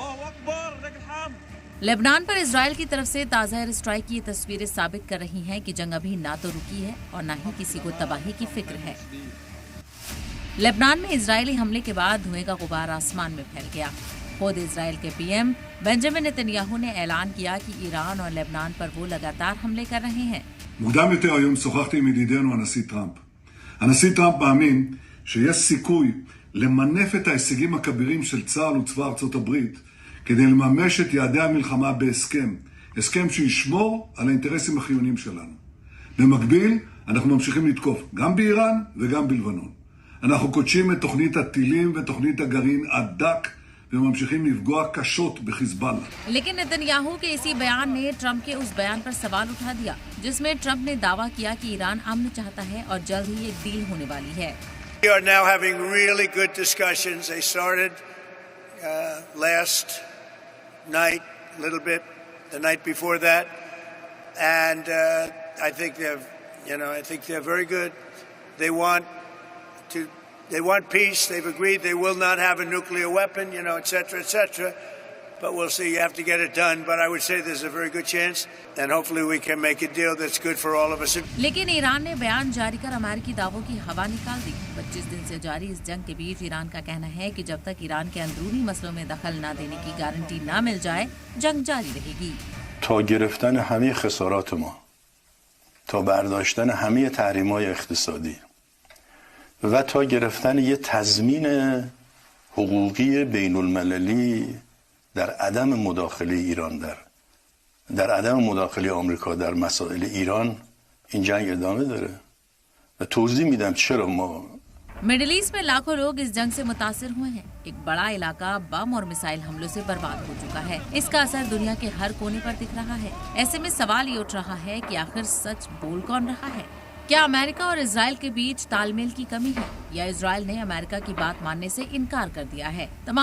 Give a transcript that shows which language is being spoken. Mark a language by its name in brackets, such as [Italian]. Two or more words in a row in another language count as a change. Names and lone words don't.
[Hindi] लेबनान पर इजराइल की तरफ से ताज़ा [English] air strike [Hindi] की ये तस्वीरें साबित कर रही हैं कि जंग अभी ना तो रुकी है और न ही किसी को तबाही की फिक्र है। लेबनान में इजरायली हमले के बाद धुएं का गुबार आसमान में फैल गया। खुद इजराइल के पीएम बेंजामिन नेतन्याहू ने ऐलान किया कि ईरान और लेबनान पर वो लगातार हमले कर रहे हैं। [Hebrew] מוקדם יותר היום שוחחתי עם ידידנו הנשיא טראמפ. הנשיא טראמפ מאמין שיש סיכוי למנף את ההישגים הכבירים של צה"ל וצבא ארצות הברית כדי לממש את יעדי המלחמה בהסכם, הסכם שישמור על האינטרסים החיוניים שלנו. במקביל, אנחנו ממשיכים לתקוף גם באיראן וגם בלבנון. אנחנו קודשים את תוכנית הטילים ותוכנית הגרעין עד דק וממשיכים לפגוע קשות בחיזבאללה। [Hindi] लेकिन नेतन्याहू के इसी बयान ने ट्रंप के उस बयान पर सवाल उठा दिया जिसमें ट्रंप ने दावा किया कि ईरान अमन चाहता है और जल्द ही एक डील होने वाली है। [English] We are now having really good discussions. They started last night, a little bit, the night before that, and I think they're very good. They want peace. They've agreed they will not have a nuclear weapon, etc., etc. But we'll see. You have to get it done. But I would say there's a very good chance, and hopefully we can make a deal that's good for all of us. [Hindi] लेकिन ईरान ने बयान जारी कर अमेरिकी दावों की हवा निकाल दी। 25 दिन से जारी इस जंग के बीच ईरान का कहना है कि जब तक ईरान के अंदरूनी मसलों में दखल न देने की गारंटी न मिल जाए, जंग जारी रहेगी। [Persian] تا گرفتن همه خسارات ما، تا برداشتن همه تحریم‌های اقتصادی و تا گرفتن یه تضمین حقوقی بین المللی در عدم مداخله ایران در عدم مداخله آمریکا در مسائل ایران این جنگ ادامه داره و توضیح میدم چرا ما [Hindi] मिडिल ईस्ट में लाखों लोग इस जंग से मुतासिर हुए हैं। एक बड़ा इलाका बम और मिसाइल हमलों से बर्बाद हो चुका है। इसका असर दुनिया के हर कोने पर दिख रहा है। ऐसे में सवाल ये उठ रहा है कि आखिर सच बोल कौन रहा है? क्या अमेरिका और इजराइल के बीच तालमेल की कमी है या इजराइल ने अमेरिका की बात मानने से इनकार कर दिया है?